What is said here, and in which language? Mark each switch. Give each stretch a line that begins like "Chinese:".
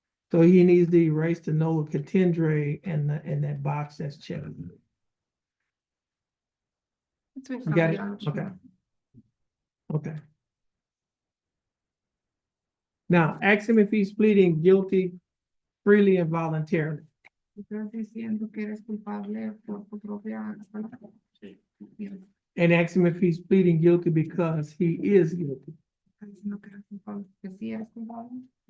English: So he needs to erase the no contendere and that box that's checked. It's been You got it? copied. Okay. Okay. Now, ask him if he's pleading guilty freely and voluntarily.
Spanish: Estás diciendo que eres culpable por tu propia cuenta.
English: And ask him if he's pleading guilty because he is guilty.
Spanish: Estás diciendo que eres culpable, que sí eres culpable.